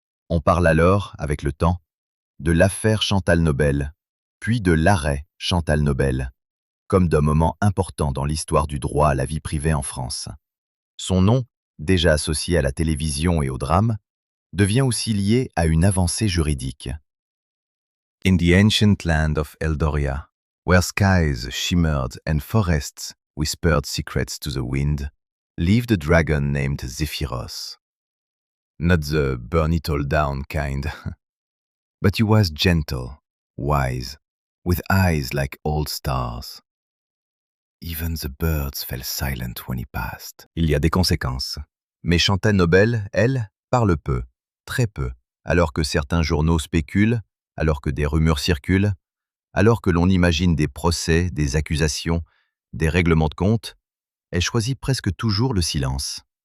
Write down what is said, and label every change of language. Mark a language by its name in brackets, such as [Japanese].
[French] On parle alors, avec le temps, de l'affaire Chantal Nobel, puis de l'arrêt Chantal Nobel, comme d'un moment important dans l'histoire du droit à la vie privée en France. Son nom, déjà associé à la télévision et au drame, devient aussi lié à une avancée juridique. [English] In the ancient land of Eldoria, where skies shimmered and forests whispered secrets to the wind, lived a dragon named Zephyros. Not the burn-it-all-down kind, but he was gentle, wise, with eyes like old stars. Even the birds fell silent when he passed. [French] Il y a des conséquences. Mais Chantal Nobel, elle, parle peu, très peu, alors que certains journaux spéculent, alors que des rumeurs circulent, alors que l'on imagine des procès, des accusations, des règlements de compte, elle choisit presque toujours le silence.